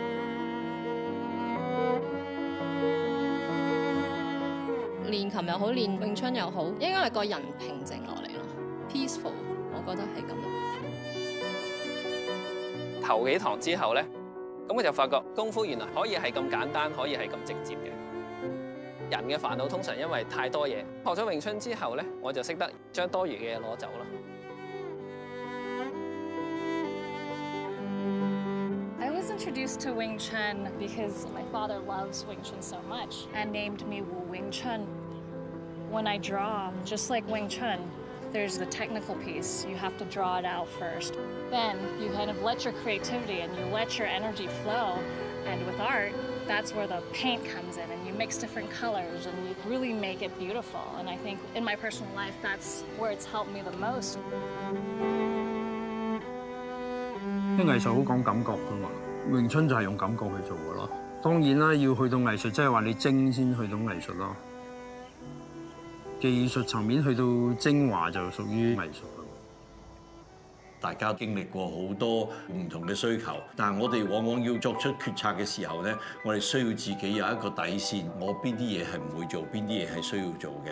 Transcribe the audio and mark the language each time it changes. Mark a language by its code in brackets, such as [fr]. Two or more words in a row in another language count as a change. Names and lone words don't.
[yue] 練琴又好，練詠春又好，應該係個人平靜落嚟咯 ，peaceful， 我覺得係咁。頭幾堂之後咧，咁我就發覺功夫原來可以係咁簡單，可以係咁直接嘅。人嘅煩惱通常因為太多嘢，學咗詠春之後咧，我就識得將多餘嘅嘢攞走咯。 [en] I was introduced to Wing Chun because my father loves Wing Chun so much and named me Wu Wing Chun. When I draw, just like Wing Chun, there's the technical piece. You have to draw it out first. Then you kind of let your creativity and you let your energy flow. And with art, that's where the paint comes in and you mix different colors and you really make it beautiful. And I think in my personal life, that's where it's helped me the most. [yue] 啲藝術好講感覺㗎嘛，詠春就係用感覺去做㗎咯。當然啦，要去到藝術，即係話你精先去到藝術咯。技術層面去到精華就屬於藝術咯。大家經歷過好多唔同嘅需求，但係我哋往往要作出決策嘅時候咧，我哋需要自己有一個底線，我邊啲嘢係唔會做，邊啲嘢係需要做嘅。